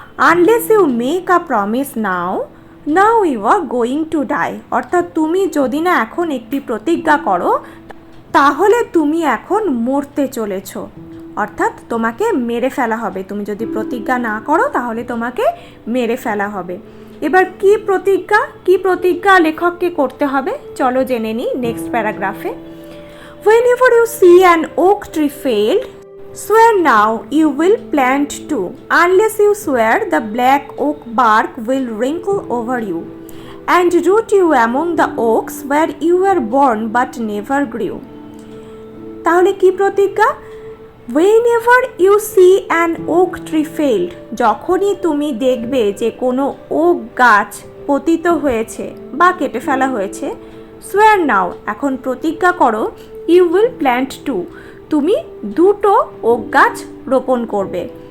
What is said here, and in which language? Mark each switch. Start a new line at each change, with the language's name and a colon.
English: unless you make a promise now, now you are going to die,
Bangla: অর্থাৎ তুমি যদি না এখন একটি প্রতিজ্ঞা করো, তাহলে তুমি এখন মরতে চলেছ, অর্থাৎ তোমাকে মেরে ফেলা হবে। তুমি যদি প্রতিজ্ঞা না করো তাহলে তোমাকে মেরে ফেলা হবে। এবার কি প্রতিজ্ঞা লেখককে করতে হবে চলো জেনে নিই next প্যারাগ্রাফে।
English: Whenever you see an oak tree failed, swear now you will plant two. Unless you swear, the black oak bark will wrinkle over you and root you among the oaks where you were born but never grew.
Bangla: তাহলে কি প্রতিজ্ঞা?
English: Whenever you see an oak tree failed,
Bangla: যখনই তুমি দেখবে যে কোনো okay গাছ পতিত হয়েছে বা কেটে ফেলা হয়েছে,
English: swear now,
Bangla: এখন প্রতিজ্ঞা করো,
English: you will plant 2,
Bangla: তুমি 2টো ওক গাছ রোপণ করবে।